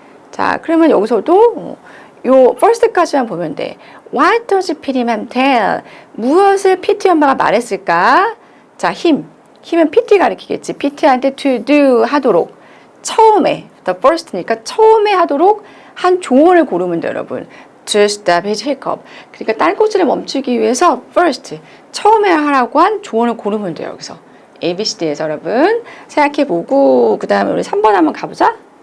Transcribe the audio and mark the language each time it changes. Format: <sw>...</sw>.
<ko>자, 그러면 여기서도 요 first까지만 보면 돼.</ko> <en>What does PT ma'am tell?</en> <ko>무엇을 PT 엄마가 말했을까? 자, 힘은 PT 가리키겠지. PT한테</ko> <en>to do</en> <ko>하도록. 처음에 the first니까 처음에 하도록 한 조언을 고르면 돼요, 여러분.</ko> <en>To stop his hiccup.</en> <ko>그러니까 딸꾹질을 멈추기 위해서 first 처음에 하라고 한 조언을 고르면 돼요, 여기서. ABCD에서 여러분 생각해보고 그 다음에 우리 3번 한번 가보자.</ko>